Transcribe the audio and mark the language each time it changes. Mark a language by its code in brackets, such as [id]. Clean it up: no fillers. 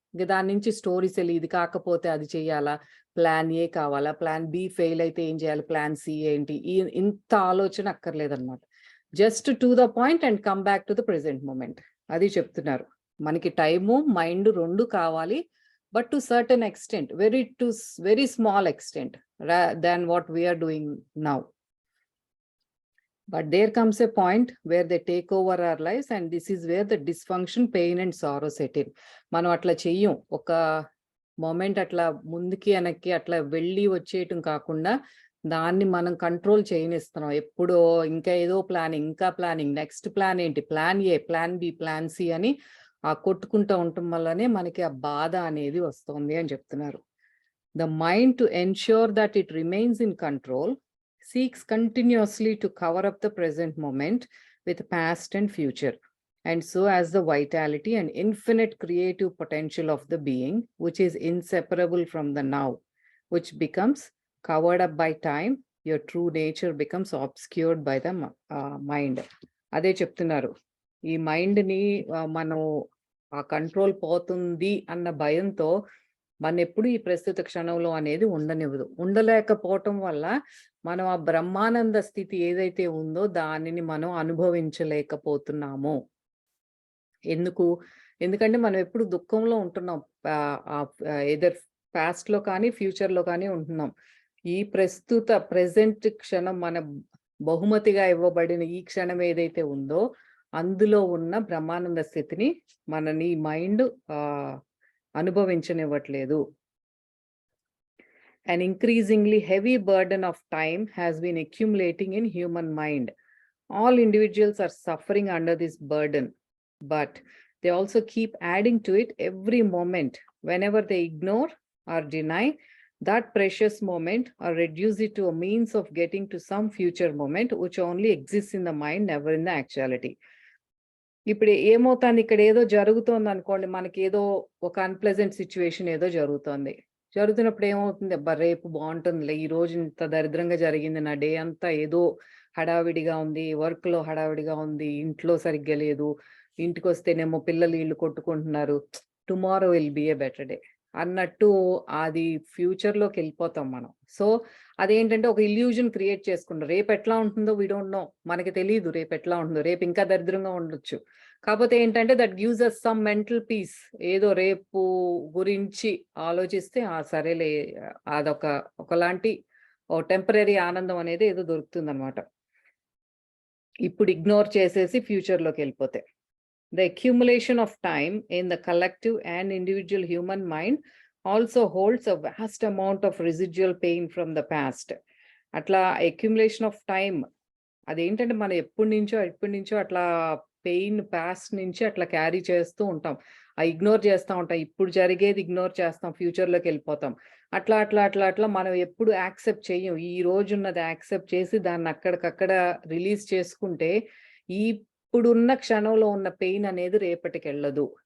[te] ఇంక దాని నుంచి స్టోరీస్ వెళ్ళి ఇది కాకపోతే అది చేయాలా, ప్లాన్ ఏ కావాలా, ప్లాన్ బి ఫెయిల్ అయితే ఏం చేయాలి, ప్లాన్ సి ఏంటి, ఇంత ఆలోచన అక్కర్లేదన్నమాట. [en] Just to the point and come back to the present moment. [te] అది చెప్తున్నారు. మనకి టైము, మైండ్ 2 కావాలి. [en] But to certain extent, very small extent than what we're doing now. But there comes a point where they take over our lives and this is where the dysfunction, pain and sorrow set in. [te] మనం అట్లా చెయ్యం. ఒక moment అట్లా ముందుకి వెనక్కి అట్లా వెళ్ళి వచ్చేయటం కాకుండా దాన్ని మనం కంట్రోల్ చేయనిస్తున్నాం. ఎప్పుడో ఇంకా ఏదో ప్లానింగ్, ఇంకా ప్లానింగ్, నెక్స్ట్ ప్లాన్ ఏంటి, plan ఏ, plan B, plan C అని కొట్టుకుంటూ ఉండటం వల్లనే మనకి ఆ బాధ అనేది వస్తుంది అని చెప్తున్నారు. [en] The mind, to ensure that it remains in control, seeks continuously to cover up the present moment with past and future, and so as the vitality and infinite creative potential of the being, which is inseparable from the now, which becomes covered up by time, your true nature becomes obscured by the mind. [te] అదే చెప్తున్నారు. ఈ మైండ్ని మనం ఆ control పోతుంది అన్న భయంతో మన ఎప్పుడు ఈ ప్రస్తుత క్షణంలో అనేది ఉండనివ్వదు. ఉండలేకపోవటం వల్ల మనం ఆ బ్రహ్మానంద స్థితి ఏదైతే ఉందో దానిని మనం అనుభవించలేకపోతున్నాము. ఎందుకంటే మనం ఎప్పుడు దుఃఖంలో ఉంటున్నాం. ఎదర్ పాస్ట్లో కానీ ఫ్యూచర్లో కానీ ఉంటున్నాం. ఈ ప్రస్తుత ప్రెజెంట్ క్షణం మన బహుమతిగా ఇవ్వబడిన ఈ క్షణం ఏదైతే ఉందో అందులో ఉన్న బ్రహ్మానంద స్థితిని మనని mind అనుభవించనివ్వట్లేదు. [en] An increasingly heavy burden of time has been accumulating in human mind. All individuals are suffering under this burden, but they also keep adding to it every moment. Whenever they ignore or deny that precious moment or reduce it to a means of getting to some future moment which only exists in the mind, never in the actuality. [te] ఇప్పుడు ఏమవుతుంది, ఇక్కడ ఏదో జరుగుతోంది అనుకోండి, మనకి ఏదో ఒక unpleasant situation ఏదో జరుగుతున్నప్పుడు ఏమవుతుంది, అబ్బా రేపు బాగుంటుందిలే, ఈ రోజు ఇంత దరిద్రంగా జరిగింది, నా డే అంతా ఏదో హడావిడిగా ఉంది, వర్క్లో హడావిడిగా ఉంది, ఇంట్లో సరిగ్గా లేదు, ఇంటికి వస్తేనేమో పిల్లలు ఇల్లు కొట్టుకుంటున్నారు, [en] tomorrow will be a better day [te] అన్నట్టు అది ఫ్యూచర్లోకి వెళ్ళిపోతాం మనం. సో అదేంటంటే ఒక ఇల్యూజన్ క్రియేట్ చేసుకుంటాం. రేపు ఎట్లా ఉంటుందో [en] we don't know, [te] మనకి తెలియదు రేపు ఎట్లా ఉంటుందో, రేపు ఇంకా దరిద్రంగా ఉండొచ్చు. కాకపోతే ఏంటంటే [en] That gives us some mental peace. [te] ఏదో రేపు గురించి ఆలోచిస్తే సరేలే, అదొక ఒకలాంటి టెంపరీ ఆనందం అనేది ఏదో దొరుకుతుంది అనమాట. ఇప్పుడు ఇగ్నోర్ చేసేసి ఫ్యూచర్లోకి వెళ్ళిపోతే. [en] The accumulation of time in the collective and individual human mind also holds a vast amount of residual pain from the past. [te] అట్లా [en] accumulation of time [te] అదేంటంటే మనం ఎప్పటి నుంచో అట్లా పెయిన్ పాస్ట్ నుంచి అట్లా క్యారీ చేస్తూ ఉంటాం, ఇగ్నోర్ చేస్తూ ఉంటాం. ఇప్పుడు జరిగేది ఇగ్నోర్ చేస్తాం, ఫ్యూచర్లోకి వెళ్ళిపోతాం. అట్లా మనం ఎప్పుడు యాక్సెప్ట్ చెయ్యం. ఈ రోజున్నది యాక్సెప్ట్ చేసి దాన్ని అక్కడికక్కడ రిలీజ్ చేసుకుంటే ఇప్పుడున్న క్షణంలో ఉన్న పెయిన్ అనేది రేపటికి వెళ్ళదు.